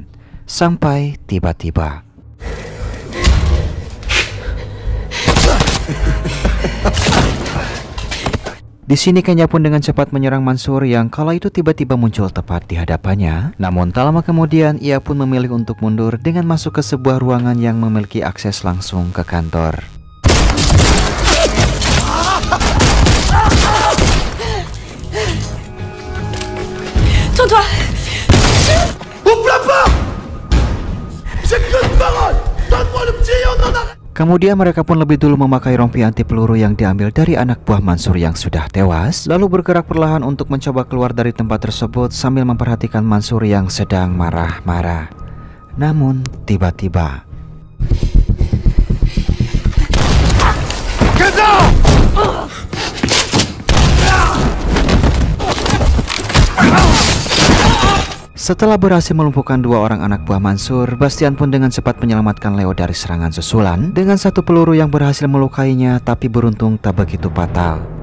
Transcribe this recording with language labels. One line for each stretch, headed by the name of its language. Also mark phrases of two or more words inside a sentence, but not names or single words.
Indonesian: Sampai tiba-tiba di sini Kenya pun dengan cepat menyerang Mansur yang kala itu tiba-tiba muncul tepat di hadapannya. Namun tak lama kemudian ia pun memilih untuk mundur dengan masuk ke sebuah ruangan yang memiliki akses langsung ke kantor.
French: Tourne-toi. Ouvre la porte! J'ai que de parole! Donne-moi le petit, on en a...
Indonesian: Kemudian mereka pun lebih dulu memakai rompi anti peluru yang diambil dari anak buah Mansur yang sudah tewas, lalu bergerak perlahan untuk mencoba keluar dari tempat tersebut sambil memperhatikan Mansur yang sedang marah-marah. Namun tiba-tiba setelah berhasil melumpuhkan dua orang anak buah Mansur, Bastian pun dengan cepat menyelamatkan Leo dari serangan susulan dengan satu peluru yang berhasil melukainya, tapi beruntung tak begitu fatal.